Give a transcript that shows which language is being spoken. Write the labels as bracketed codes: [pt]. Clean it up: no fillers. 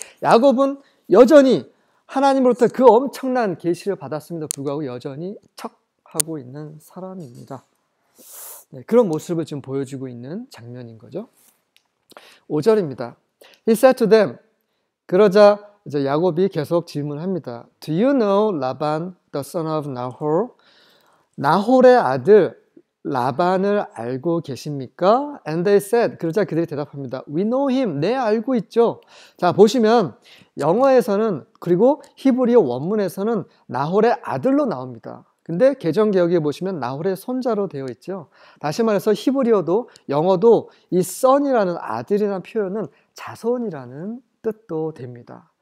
[ko] 야곱은 여전히 하나님으로부터 그 엄청난 계시를 받았음에도 불구하고 여전히 척하고 있는 사람입니다. 네, 그런 모습을 지금 보여주고 있는 장면인 거죠. 5절입니다. [en] He said to them, [ko] 그러자 이제 야곱이 계속 질문합니다. [en] Do you know Laban, the son of Nahor? [ko] 나홀의 아들 라반을 알고 계십니까? [en] And they said, [ko] 그러자 그들이 대답합니다. [en] We know him. [ko] 네, 알고 있죠. 자, 보시면 영어에서는 그리고 히브리어 원문에서는 나홀의 아들로 나옵니다. 근데 개정개혁에 보시면 나홀의 손자로 되어 있죠. 다시 말해서 히브리어도 영어도 이 son이라는 아들이라는 표현은 자손이라는 뜻도 됩니다.